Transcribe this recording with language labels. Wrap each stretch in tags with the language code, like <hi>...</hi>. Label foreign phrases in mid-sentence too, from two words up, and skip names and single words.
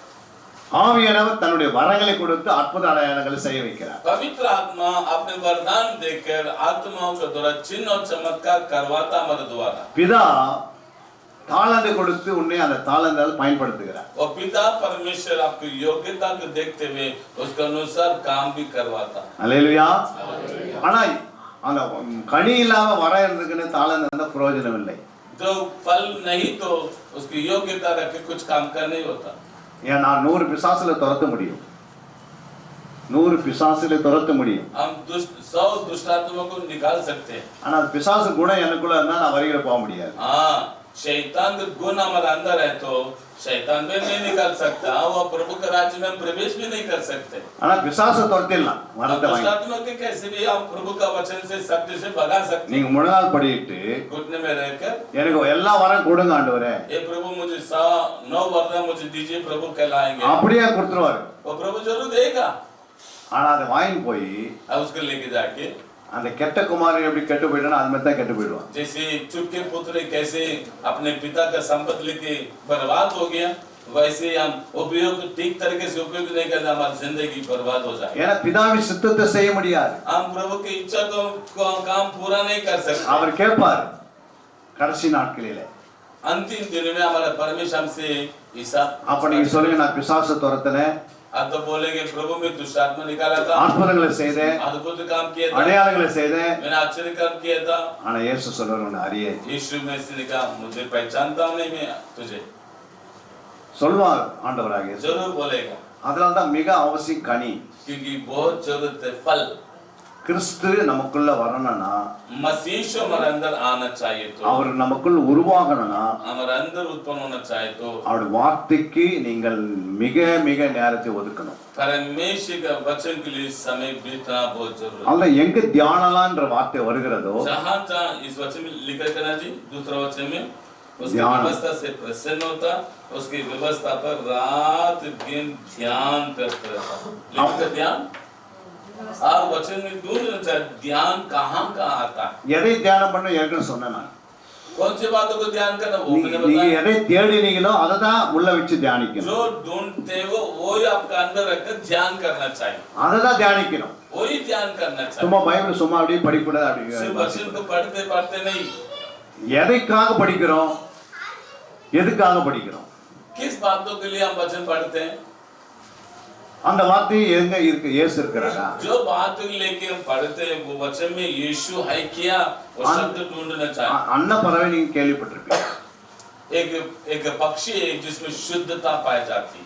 <ta>ஆவியானவர் தன்னுடைய வரங்களை கொடுத்து அற்புத அடையாளங்களை செய்ய வைக்கிறார்.</ta> <hi>पवित्र आत्मा अपने वरदान देकर आत्माओं के द्वारा चिन्ह और चमत्कार करवाता हमारे द्वारा।</hi> <ta>பிதா தாளந்து கொடுத்து உன்னை அந்த தாளந்தால் பயன்படுத்துகிறார்.</ta> <hi>और पिता परमेश्वर आपकी योग्यता को देखते हुए उसके अनुसार काम भी करवाता है।</hi> <ta>அல்லேலூயா. ஆனா அந்த கனி இல்லாம வர இருந்துக்குன்னு தாளந்து இருந்தா பிரயோஜனம் இல்லை.</ta> <hi>जो फल नहीं तो उसकी योग्यता रख के कुछ काम का नहीं होता।</hi> <ta>ஏன் நான் 100 பிசாசுல துரத்த முடியும். 100 பிசாசுல துரத்த முடியும்.</ta> <hi>हम 100 दुष्टात्माओं को निकाल सकते हैं।</hi> <ta>ஆனா பிசாசு குணம் எனக்குள்ள இருந்தா நான் வரிகளை போக முடியாது.</ta> <hi>हाँ, शैतान का गुण हमारे अंदर है तो शैतान भी नहीं निकाल सकता, वो प्रभु के राज्य में प्रवेश भी नहीं कर सकते।</hi> <ta>ஆனா பிசாசை துரத்திடலாம். வரத்தை வாங்கி</ta> <hi>दुष्टात्मा के कैसे भी आप प्रभु का वचन से सत्य से भगा सकते हैं।</hi> <ta>நீங்க முழங்கால் படியிட்டு</ta> <hi>घुटने में रहकर</hi> <ta>எனக்கு எல்லா வரம் கொடுங்க ஆண்டவரே,</ta> <hi>ये प्रभु मुझे 9 वरदान मुझे दीजिए, प्रभु कहलाएंगे।</hi> <ta>அப்படியே கொடுத்துருவாரு.</ta> <hi>वो प्रभु जरूर देगा।</hi> <ta>ஆனா அதை வாங்கி போய்</ta> <hi>अब उसको लेके जाके</hi> <ta>அந்த கெட்ட குமாரன் எப்படி கெட்டு போயிட்டானோ அது மாதிரி தான் கெட்டு போயிடுவான்.</ta> <hi>जैसे चुपके पुत्र कैसे अपने पिता का संपत्ति लेके बर्बाद हो गया, वैसे ही हम उपयोग ठीक तरीके से उपयोग नहीं करते, हमारी जिंदगी बर्बाद हो जाएगी।</hi> <ta>ஏன்னா பிதாவின் சித்தத்தை செய்ய முடியாது.</ta> <hi>हम प्रभु की इच्छा को काम पूरा नहीं कर सकते।</hi> <ta>அவர் கேட்பார் கடைசி நாட்களிலே.</ta> <hi>अंतिम दिन में हमारा परमेश्वर हमसे हिसाब।</hi> <ta>அப்ப நீங்க சொல்லுங்க, நான் பிசாசை துரத்தினேன்,</ta> <hi>अब तो बोलेंगे प्रभु में दुष्ट आत्मा निकाला था,</hi> <ta>அற்புதங்களை செய்தேன்,</ta> <hi>अद्भुत काम किया था,</hi> <ta>அடையாளங்களை செய்தேன்,</ta> <hi>मैंने आश्चर्य काम किया था।</hi> <ta>ஆனா இயேசு சொல்றாரு, உன்னை அறியேன்.</ta> <hi>यीशु में से कहा, मुझे पहचानता हूं नहीं मैं तुझे।</hi> <ta>சொல்வார் ஆண்டவராக இயேசு.</ta> <hi>जरूर बोलेगा,</hi> <ta>அதனால தான் மிக அவசியம் கனி.</ta> <hi>क्योंकि बहुत जरूरत है फल।</hi> <ta>கிறிஸ்து நமக்குள்ள வரணும்னா,</ta> <hi>मसीह हमारे अंदर आना चाहिए, तो</hi> <ta>அவர் நமக்குள் உருவாகணும்னா,</ta> <hi>हमारे अंदर उत्पन्न होना चाहिए, तो</hi> <ta>அவருடைய வார்த்தைக்கு நீங்கள் மிக மிக நேரத்தை ஒதுக்கணும்.</ta> <hi>परमेश्वर का वचन के लिए समय बिताना बहुत जरूरी है।</hi> <ta>அல்ல எங்க தியானலான்ற வார்த்தை வருகிறதோ,</ta> <hi>जहाँ जहाँ इस वचन में लिखा करना जी, दूसरा वचन में उसकी ध्यान। व्यवस्था से प्रसन्न होता, उसकी व्यवस्था पर रात दिन ध्यान करते रहता। लिखा ध्यान और वचन में ढूंढना चाहिए, ध्यान कहाँ कहाँ आता है,</hi> <ta>எதை தியானம் பண்ண ஏற்கனவே சொன்னேன் நான்.</ta> <hi>कौन सी बातों को ध्यान करना वो मैंने</hi> <ta>நீங்க</ta> <hi>बताया।</hi> <ta>எதை தேடினீங்களோ அதை தான் உள்ள வச்சு தியானிக்கணும்.</ta> <hi>जो ढूंढते हो वो ही आपका अंदर रखकर ध्यान करना चाहिए,</hi> <ta>அதை தான் தியானிக்கணும்.</ta> <hi>वही ध्यान करना चाहिए।</hi> <ta>சும்மா பைபிள் சும்மா அப்படியே படிக்கூடாது.</ta> <hi>सिर्फ वचन</hi> <ta>அப்படி</ta> <hi>को पढ़ते पढ़ते नहीं,</hi> <ta>எதைக்காக படிக்கிறோம், எதுக்காக படிக்கிறோம்,</ta> <hi>किस बातों के लिए हम वचन पढ़ते हैं,</hi> <ta>அந்த வார்த்தை எங்க இருக்கு, இயேசு இருக்கிறாரா?</ta> <hi>जो बात लेके हम पढ़ते हैं वो वचन में यीशु है क्या, वो शब्द ढूंढना चाहिए।</hi> <ta>அன்ன பறவை நீங்க கேள்விப்பட்டிருப்பீங்க.</ta> <hi>एक एक पक्षी है जिसमें शुद्धता पाई जाती है।</hi>